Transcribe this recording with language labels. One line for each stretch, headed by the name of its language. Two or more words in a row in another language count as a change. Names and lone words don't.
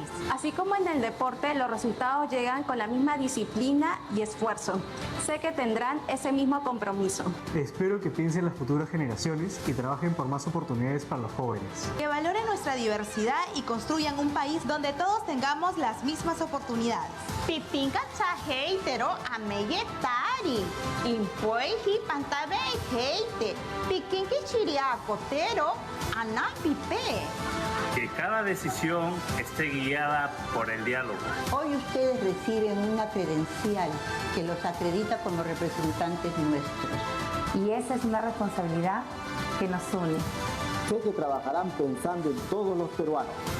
Spanish: Así como en el deporte, los resultados llegan con la misma disciplina y esfuerzo. Sé que tendrán ese mismo compromiso. Espero que piensen en las futuras generaciones y trabajen por más oportunidades para los jóvenes. Que valoren nuestra diversidad y construyan un país donde todos tengamos las mismas oportunidades.
Asháninka: Pipinka chaheitero ameyetari. Impueji pantabe heite. Piquinque chiriacotero anapipe.
Spanish: Que cada decisión esté guiada por el diálogo. Hoy ustedes reciben una credencial que los acredita como representantes nuestros. Y esa es una responsabilidad que nos une. Sé que trabajarán pensando en todos los peruanos.